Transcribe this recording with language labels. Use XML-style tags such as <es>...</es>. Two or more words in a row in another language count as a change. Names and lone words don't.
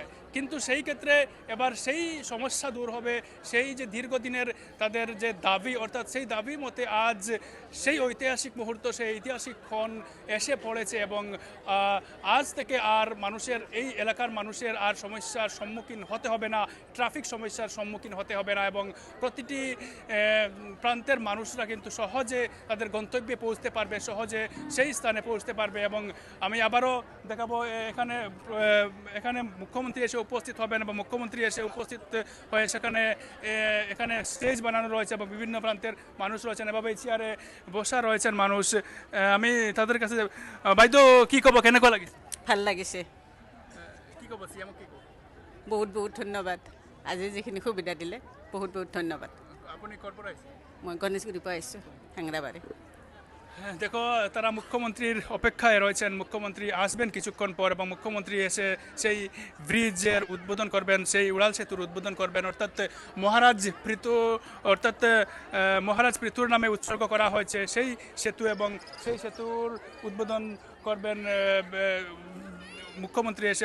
<bn>কিন্তু সেই ক্ষেত্রে এবার সেই সমস্যা দূর হবে, সেই যে দীর্ঘদিনের তাদের যে দাবি, অর্থাৎ সেই দাবি মতে আজ সেই ঐতিহাসিক মুহূর্ত, সেই ঐতিহাসিক ক্ষণ এসে পড়েছে, এবং আজ থেকে আর মানুষের, এই এলাকার মানুষের আর সমস্যার সম্মুখীন হতে হবে না, ট্রাফিক সমস্যার সম্মুখীন হতে হবে না, এবং প্রতিটি প্রান্তের মানুষরা কিন্তু সহজে তাদের গন্তব্যে পৌঁছতে পারবে, সহজে সেই স্থানে পৌঁছতে পারবে। এবং আমি আবারও দেখাবো, এখানে মুখ্যমন্ত্রী এসে উপস্থিত হবেন, এবং মুখ্যমন্ত্রী এসে উপস্থিত হয়ে এখানে স্টেজ বানানো রয়েছে, এবং বিভিন্ন প্রান্তের মানুষ রয়েছেন, এভাবে চেয়ারে বসা রয়েছেন মানুষ। আমি তাদের কাছে,</bn> <as>বাইদেউ কি ক'ব, কেনেকুৱা লাগিছে? ভাল লাগিছে, কি ক'ব? চিএমক কি ক'ব? বহুত বহুত ধন্যবাদ, আজি যিখিনি সুবিধা দিলে বহুত বহুত ধন্যবাদ। আপুনি ক'ৰ পৰা আহিছে? মই গণেশগুৰিৰ পৰা আহিছোঁ, হেংৰাবাৰী।</as> <bn>দেখো, তারা মুখ্যমন্ত্রীর অপেক্ষায় রয়েছেন, মুখ্যমন্ত্রী আসবেন কিছুক্ষণ পর, এবং মুখ্যমন্ত্রী এসে সেই ব্রিজের উদ্বোধন করবেন, সেই উড়াল সেতুর উদ্বোধন করবেন, অর্থাৎ মহারাজ পৃথুর নামে উৎসর্গ করা হয়েছে সেই সেতু, এবং সেই সেতুর উদ্বোধন করবেন মুখ্যমন্ত্রী এসে।</bn>